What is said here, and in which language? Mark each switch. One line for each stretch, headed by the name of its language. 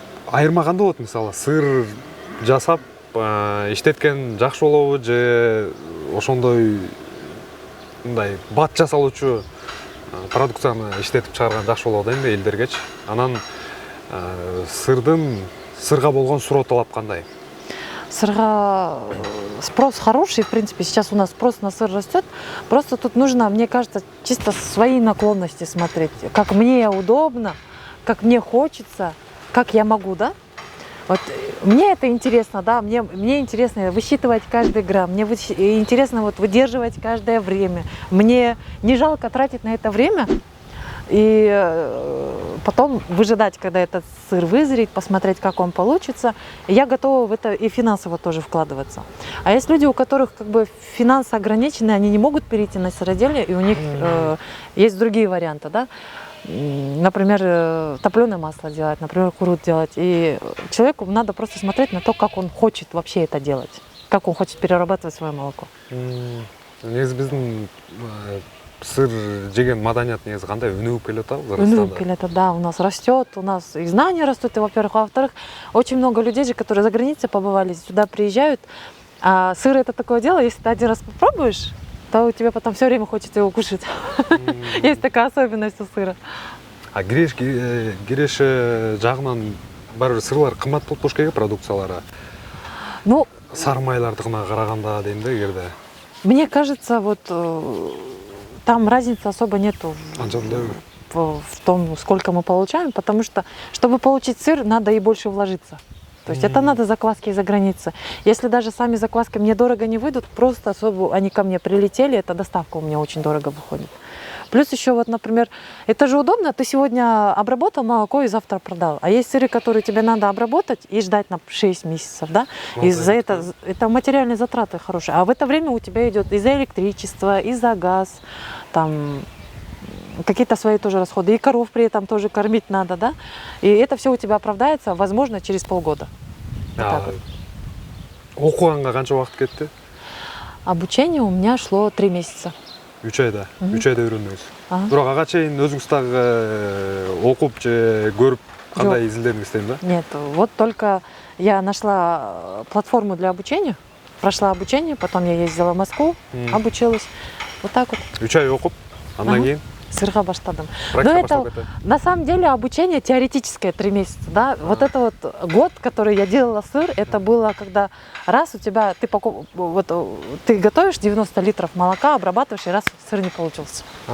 Kyrgyz: Айырма кандай болот, мисалы сыр жасап иштеткен жакшы болобу же ошондой мындай бат жасалуучу продукцияны иштетип чыгарган жакшы болот эмне элдергечи? Анан сырга болгон суроо талап кандай?
Russian: Сырга спрос хороший, в принципе, сейчас у нас спрос на сыр растет. Просто тут нужно, мне кажется, чисто свои наклонности смотреть, как мне удобно, как мне хочется, как я могу, да? Вот мне это интересно, да, мне интересно высчитывать каждый грамм, мне интересно вот выдерживать каждое время. Мне не жалко тратить на это время и потом выжидать, когда этот сыр вызреет, посмотреть, как он получится. И я готова в это и финансово тоже вкладываться. А есть люди, у которых как бы финансы ограничены, они не могут перейти на сыроделие, и у них есть другие варианты, да. Например, топленое масло делать, например, курут делать. И человеку надо просто смотреть на то, как он хочет вообще это делать, как он хочет перерабатывать свое молоко.
Kyrgyz: Негизи биздин сыр жеген маданият негизи кандай өнүгүп келет атабы? Өнүгүп келет,
Russian: да, у нас растет, у нас и знания растут, и, во-первых, а во-вторых, очень много людей же, которые за границей побывали, сюда приезжают. А сыр это такое дело, если ты один раз попробуешь, то у тебя потом все время хочется его кушать. Есть такая особенность у сыра.
Kyrgyz: А киреше жагынан баары сырлар кымбат болуп туруш керек, продукциялары. Ну, сары майлардыкына караганда дейм да, эгерде.
Russian: Мне кажется, вот там разницы особо нету в том, сколько мы получаем, потому что, чтобы получить сыр, надо и больше вложиться. То есть это надо закваски из-за границы. Если даже сами закваски мне дорого не выйдут, просто особо они ко мне прилетели, эта доставка у меня очень дорого выходит. Плюс еще вот, например, это же удобно, ты сегодня обработал молоко и завтра продал. А есть сыры, которые тебе надо обработать и ждать на 6 месяцев, да? И за это материальные затраты хорошие. А в это время у тебя идет и за электричество, и за газ, там какие-то свои тоже расходы. И коров при этом тоже кормить надо, да? И это все у тебя оправдается, возможно, через полгода.
Kyrgyz: Окуганга канча убакыт кетти?
Russian: Обучение у меня шло 3 месяца.
Kyrgyz: 3 айда. 3 айда үйрөндүңүз. Бирок ага чейин өзүңүз дагы окуп же көрүп кандай изилдедиңиз дейм да?
Russian: Нет, вот только я нашла платформу для обучения, прошла обучение, потом я ездила в Москву, обучилась. Вот так вот.
Kyrgyz: 3 ай окуп, андан кийин сырга баштадым. Но
Russian: практика это на самом деле обучение теоретическое 3 месяца, да. Вот это вот год, который я делала сыр, это было когда раз у тебя ты готовишь 90 литров молока, обрабатываешь, и раз сыр не получился.